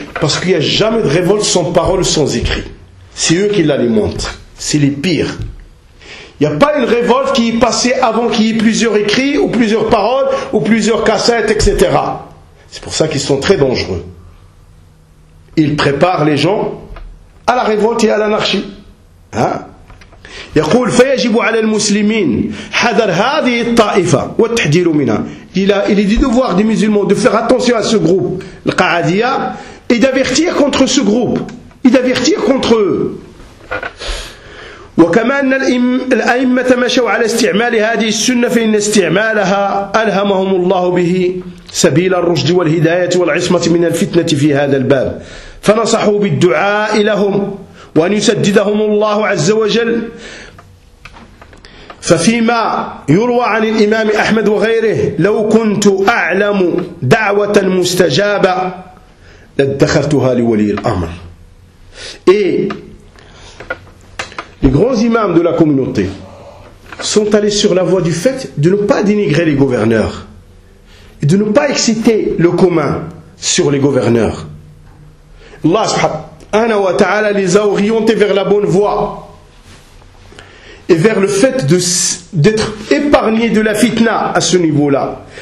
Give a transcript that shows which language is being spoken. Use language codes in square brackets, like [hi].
[fr] Parce qu'il n'y a jamais de révolte sans parole, sans écrit. C'est eux qui l'alimentent. C'est les pires. Il n'y a pas une révolte qui est passée avant qu'il y ait plusieurs écrits, ou plusieurs paroles, ou plusieurs cassettes, etc. C'est pour ça qu'ils sont très dangereux. Ils préparent les gens à la révolte et à l'anarchie. [ar] يقول فيجب على المسلمين حذر هذه الطائفة والتحذير منها. [fr] Il a, il est du devoir des musulmans de faire attention à ce groupe, le Qa'adiyya, et d'avertir contre ce groupe, et d'avertir contre eux. [ar] وكما أن الأئمة مشوا على استعمال هذه السنة فإن استعمالها ألهمهم الله به سبيل الرشد والهداية والعصمة من الفتنة في هذا الباب. فنصحوا بالدعاء لهم وأن يسددهم الله عز وجل. ففيما يروى عن الإمام أحمد وغيره لو كنت أعلم دعوة مستجابة لدخلتها لولي الأمر. [fr] Les grands imams de la communauté sont allés sur la voie du fait de ne pas dénigrer les gouverneurs et de ne pas exciter le commun sur les gouverneurs. Allah subhanahu wa ta'ala les a orientés vers la bonne voie et vers le fait de, d'être épargnés de la fitna à ce niveau-là.